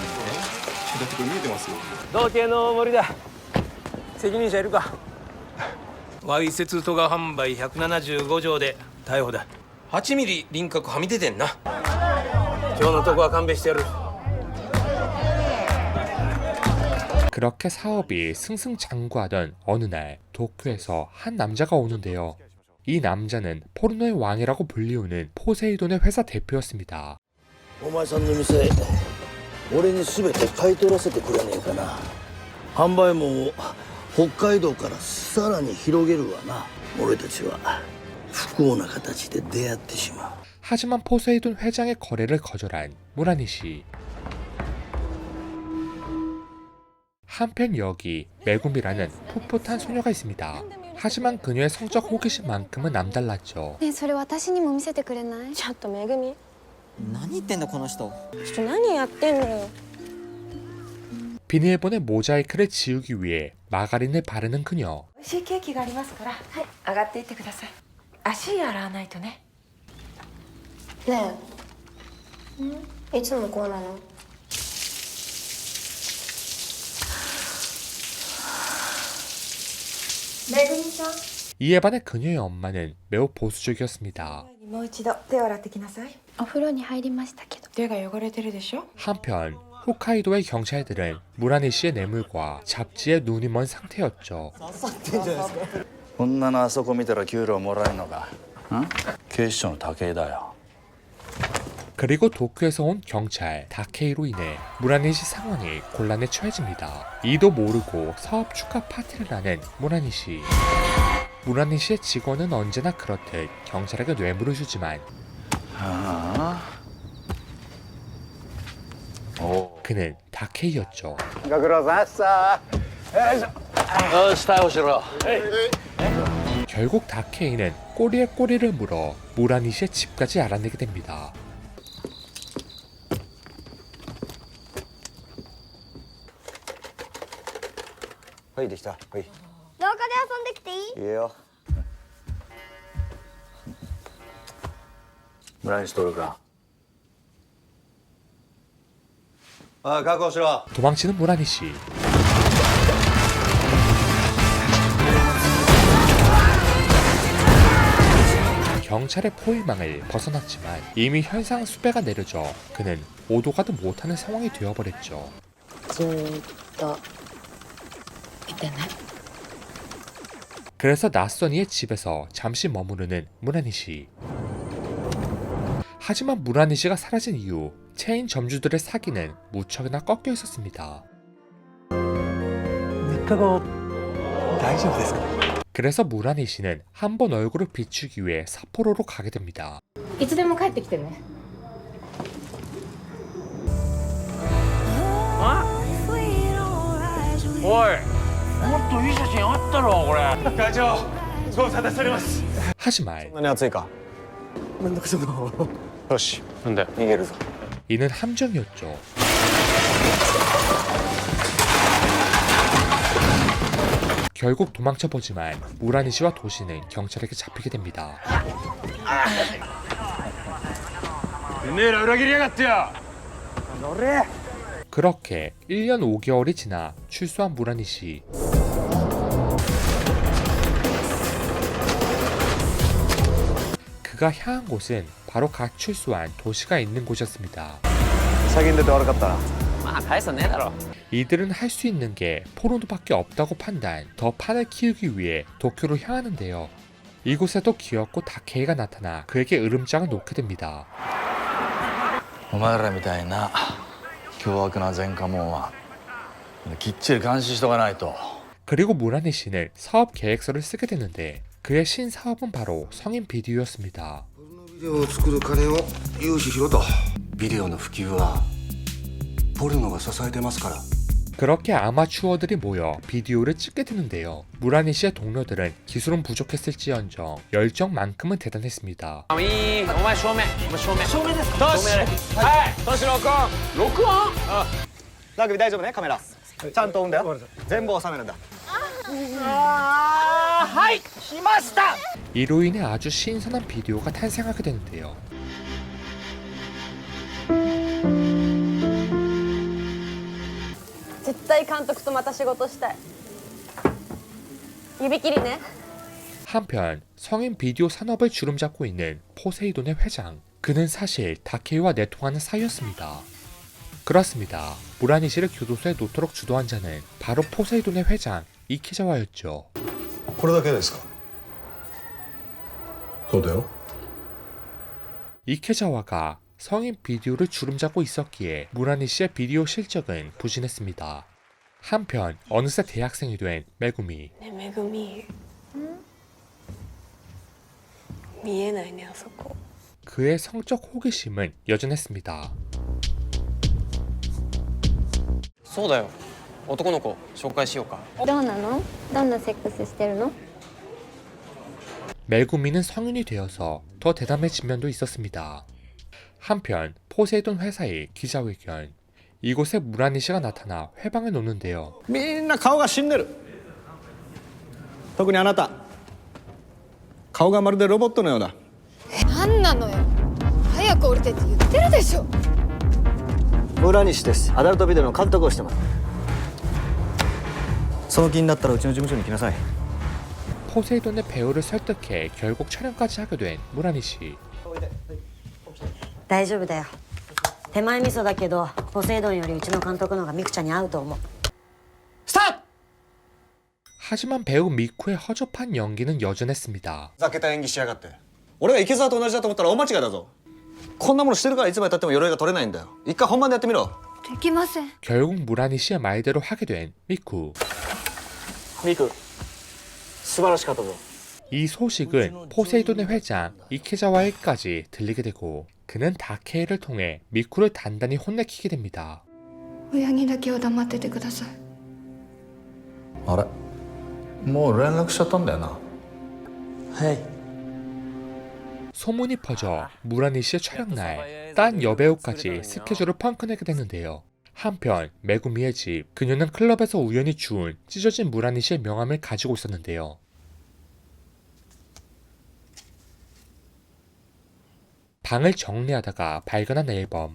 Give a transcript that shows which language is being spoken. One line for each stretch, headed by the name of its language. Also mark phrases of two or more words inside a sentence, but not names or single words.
Japanese: だってこれ見えてますよ。道系の森だ。責任者いるか？わいせつとが販売175条で逮捕だ。8ミリ輪郭はみ出てんな。今日のとこは勘弁してやる。
Korean: 그렇게 사업이 승승장구하던 어느 날 도쿄에서 한 남자가 오는데요. 이 남자는 포르노의 왕이라고 불리우는 포세이돈의 회사 대표였습니다.
Japanese: お前さんの店俺に全て買い取らせてくれねえかな。販売も北海道からさらに広げるわな。俺たちは不幸な形で出会ってしまう。
Korean: 하지만 포세이돈 회장의 거래를 거절한 무라니 씨. 한편 여기 메구미라는 풋풋한 소녀가 있습니다. 하지만 그녀의 성적 호기심만큼은 남달랐죠.
Japanese: ねえそれ私にも見せてくれない？ちょっとめぐみ何言ってんだこの人。ちょっと何やってんのよ。
Korean: 비닐본의 모자이크를 지우기 위해 마가린을 바르는 그녀.
Japanese: 美味しいケーキがありますからはい上がっていってください足洗わないとねねえいつもこうなの？めぐみさん
Korean: 이에 반해 그녀의 엄마는 매우 보수적이었습니다.
Japanese: もう一度手を洗ってきなさいお風呂に入りましたけど。手が汚れてるでしょ
Korean: 한편 홋카이도의 경찰들은 무라니 씨의 뇌물과 잡지에 눈이 먼 상태였죠.
Japanese: 女のあそこ見たら給料もらえるのか警視庁の武井だよ
Korean: 그리고 도쿄에서 온 경찰 다케이로 인해 무라니 씨 상황이 곤란에 처해집니다. 이도 모르고 사업 축하 파티를 하는 무라니 씨. 무라니 씨의 직원은 언제나 그렇듯 경찰에게 뇌물을 주지만 그는 다케이였죠.
Japanese: ご苦労さんさよし逮捕しろ
Korean: 결국 다케이는 꼬리에 꼬리를 물어 무라니 씨의 집까지 알아내게 됩니다.
Japanese: はいできたはい廊下で遊んできていい？いいよ村西徹かああ確保しろ
Korean: 도망치는 무라니 씨. 경찰의 포위망을 벗어났지만 이미 현상 수배가 내려져 그는 오도 가도 못하는 상황이 되어버렸죠.
Japanese: ずーっといてね。
Korean: 그래서 낯선 이의 집에서 잠시 머무르는 무라니 씨. 하지만 무라니 씨가 사라진 이후 체인 점주들의 사기는 무척이나 꺾여 있었습니다.
Japanese: 3 日後大丈夫ですか？
Korean: 그래서 무라니 씨는 한 번 얼굴을 비추기 위해 삿포로로 가게 됩니다.
Japanese: いつでも帰ってきてね。
Korean: 하지만
Japanese: そんなに暑いかめんどくさいな。よしなんだよ逃げるぞ
Korean: 이는 함정이었죠. 결국 도망쳐보지만 무라니 씨와 도시는 경찰에게 잡히게 됩니다.
Japanese: てめえら裏切りやがってよ
Korean: 그렇게 1년 5개월이 지나 출소한 무라니 씨. 그가 향한 곳은 바로 갓 출소한 도시가 있는 곳이었습니다.
Japanese: 先に出て悪かったなまあ大差ねえだろ。
Korean: 이들은 할 수 있는 게 포르노밖에 없다고 판단, 더 판을 키우기 위해 도쿄로 향하는데요. 이곳에도 귀엽고 다케이가 나타나 그에게 으름장을 놓게 됩니다.
Japanese: お前らみたいな凶悪な前科者はきっちり監視しとかないと
Korean: 그리고 무라니 씨는 사업 계획서를 쓰게 되는데 그의 신사업은 바로 성인 비디오였습니다.
Japanese: ビデオを作る金を融資しろと。ビデオの普及はポルノが支えてますから
Korean: 그렇게 아마추어들이 모여 비디오를 찍게 되는데요. 무라니 씨의 동료들은 기술은 부족했을지언정 열정만큼은 대단했습니다.
Japanese: お前正面。お前正面。正面ですか？正面。はい。トシ録音。録音？ラグビー大丈夫ねカメラちゃんと追うんだよ全部収めるんだはい来ました。
Korean: 이로 인해 아주 신선한 비디오가 탄생하게 되는데요.
Japanese: 絶対監督とまた仕事したい。指切りね。
Korean: 한편 성인 비디오 산업을 주름잡고 있는 포세이돈의 회장. 그는 사실 다케이와 내통하는 사이였습니다. 그렇습니다. 무라니 씨를 교도소에 놓도록 주도한 자는 바로 포세이돈의 회장 이키자와였죠.
Japanese: これだけですかそうだよ
Korean: 이케자와가 성인 비디오를 주름잡고 있었기에 무라니 씨의 비디오 실적은 부진했습니다. 한편 어느새 대학생이 된 메구미.
Japanese: ねえめぐみ見えないねあそこ
Korean: 그의 성적 호기심은 여전했습니다.
Japanese: そうだよ男の子紹介しようかどうなのどんなセックスしてるの
Korean: 메구미는 성인이 되어서 더 대담해진 면도 있었습니다. 한편 포세이돈 회사의 기자회견. 이곳에 무라니 씨가 나타나 회방을 놓는데요.
Japanese: みんな顔が死んでる特にあなた顔がまるでロボットのようだなんなのよ早く降りてって言ってるでしょ村西ですアダルトビデオの監督をしてますその気になったらうちの事務所に来なさい
Korean: 포세이돈의 배우를 설득해 결국 촬영까지 하게 된 무라니 씨.
Japanese: 大丈夫だよ手前味噌だけどポセイドンよりうちの監督の方がミクちゃんに合うと思う
Korean: 하지만 배우 미쿠의 허접한 연기는 여전했습니다.
Japanese: ふざけた演技しやがって俺が池澤と同じだと思ったら大間違いだぞこんなものしてるからいつまでたっても鎧が取れないんだよ一回本番でやってみろできません
Korean: 결국 무라니 씨의 말대로 하게 된 미쿠.
Japanese: ミク素晴らしかったぞ
Korean: 이 소식은 포세이돈의 회장 이케자와에까지 들리게 되고 그는 다케이를 통해 미쿠를 단단히 혼내키게 됩니다.
Japanese: 親にだけは黙っててくださいあれもう連絡しちゃったんだよなはい
Korean: 소문이 퍼져 무라니 씨의 촬영날 딴 여배우까지 스케줄을 펑크내게 되는데요. 한편 메구미의 집, 그녀는 클럽에서 우연히 주운 찢어진 무라니 씨의 명함을 가지고 있었는데요. 방을 정리하다가 발견한 앨범.